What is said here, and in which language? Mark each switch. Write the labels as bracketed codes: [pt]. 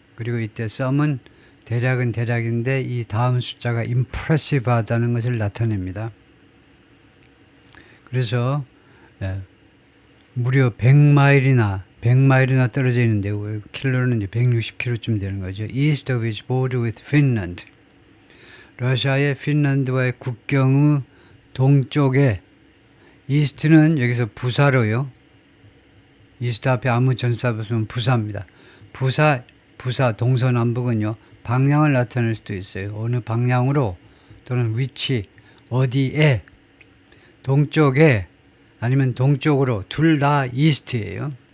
[ko] 그리고 이때 some은 대략은 대략인데 이 다음 숫자가 impressive하다는 것을 나타냅니다. 그래서 무려 100마일이나 떨어져 있는데 킬로는 이제 160km쯤 되는 거죠. [en] East of its border with Finland. [ko] 러시아의 핀란드와의 국경의 동쪽에 이스트는 여기서 부사로요. 이스트 앞에 아무 전사 없으면 부사입니다. 부사 동서남북은요. 방향을 나타낼 수도 있어요. 어느 방향으로 또는 위치 어디에 동쪽에 아니면 동쪽으로 둘 다 이스트예요.